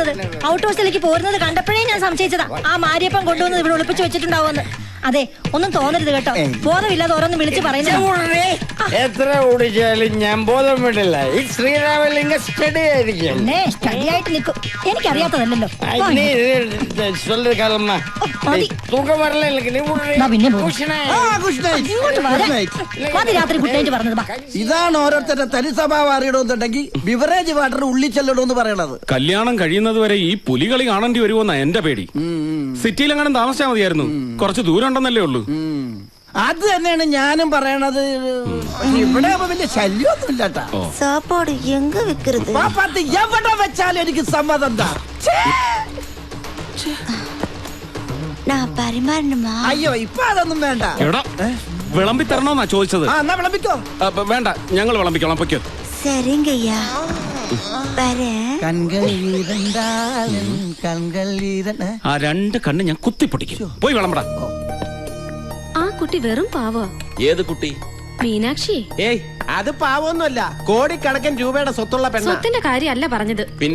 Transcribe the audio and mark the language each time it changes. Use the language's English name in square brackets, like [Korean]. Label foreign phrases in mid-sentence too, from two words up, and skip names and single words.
[Malayalam] ഔട്ട് ഹൗസിലേക്ക് പോരുന്നത് കണ്ടപ്പോഴേ ഞാൻ സംശയിച്ചതാ ആ മാരിയപ്പം കൊണ്ടുവന്ന് ഇവിടെ ഒളിപ്പിച്ചു വെച്ചിട്ടുണ്ടാവുമെന്ന്. അതെ ഒന്നും തോന്നരുത് കേട്ടോ ബോധമില്ലാതെ ഓരോന്ന് വിളിച്ചു പറയുന്നത് എത്ര ഓടിച്ചാലും ഞാൻ ബോധം വിടില്ല ഈ ശ്രീരാമലിംഗ സ്റ്റഡി ആയിരിക്കും സ്റ്റഡി ആയിട്ട് നിൽക്കും എനിക്കറിയാത്തതല്ലോ [Tamil] சொல்லு காலம்மா தூக்கம் வரல எனக்கு நீ [Malayalam] പിന്നെ രാത്രി പറഞ്ഞത് ഇതാണ് ഓരോരുത്തരുടെ തനി സ്വഭാവം അറിയണമെന്നുണ്ടെങ്കിൽ [English] beverage water [Malayalam] ഉള്ളിൽ ചെല്ലണമെന്ന് പറയണത്. കല്യാണം കഴിയുന്നത് വരെ ഈ പുലികളി കാണേണ്ടി വരുമോന്നാ എന്റെ പേടി. സിറ്റിയിലെങ്ങാനും താമസിച്ചാൽ മതിയായിരുന്നു, കുറച്ച് ദൂരം ഉണ്ടെന്നല്ലേ ഉള്ളൂ. അത് തന്നെയാണ് ഞാനും പറയണത്. ഇവിടെ വലിയ ശല്യമൊന്നും ഇല്ലാട്ടാ. [Tamil] சாப்பாடு எங்க விக்கிறது [Malayalam] പാപ്പാത്തി എവിടെ വെച്ചാലും എനിക്ക് സമ്മതം എന്താ? [Tamil] நான் பரிமாறணுமா [Malayalam] അയ്യോ ഇപ്പൊ അതൊന്നും വേണ്ട. എടാ വിളമ്പി തരണോന്നാ ചോദിച്ചത്. എന്നാ വിളമ്പിക്കോ. വേണ്ട, ഞങ്ങൾ വിളമ്പിക്കോളാം. പൊയ്ക്കോ. [Tamil] சரிங்கய்யா வரேன் കൺകൾ വീരണ്ടാലും കൺകൾ വീരൻ. [Malayalam] ആ രണ്ട് കണ്ണ് ഞാൻ കുത്തിപ്പൊട്ടിക്കും. പോയി വിളമ്പടാ. ആ കുട്ടി വെറും പാവോ. ഏത് കുട്ടി? മീനാക്ഷി. ഏയ് അത് പാവൊന്നുമല്ല, കോടിക്കണക്കിന് രൂപയുടെ സ്വത്തുള്ള പെണ്ണ. സ്വത്തിന്റെ കാര്യമല്ല പറഞ്ഞത്. പിന്നെ